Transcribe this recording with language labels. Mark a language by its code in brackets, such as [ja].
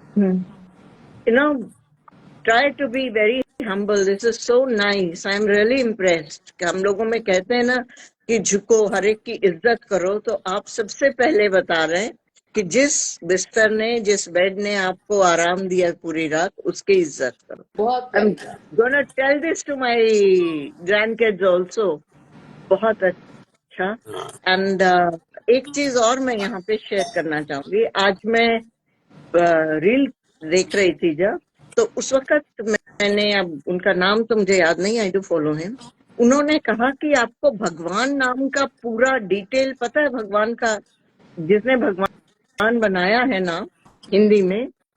[en] You know, try to be very humble. This is so nice. I am really impressed. [hi] कि हम लोगों में कहते हैं ना कि झुको, हर एक की इज्जत करो, तो आप सबसे पहले बता रहे हैं कि जिस बिस्तर ने, जिस बेड ने आपको आराम दिया पूरी रात, उसकी इज्जत करो. बहुत [en] I'm gonna tell this to my grandkids also. [hi] बहुत अच्छा. एंड एक चीज और मैं यहाँ पे शेयर करना चाहूंगी. आज मैं रील देख रही थी जब, तो उस वक्त मैंने, अब उनका नाम तो मुझे याद नहीं, [en] I do follow him, [hi] उन्होंने कहा कि आपको भगवान नाम का पूरा डिटेल पता है. भगवान का, जिसने भगवान बनाया है ना हिंदी में,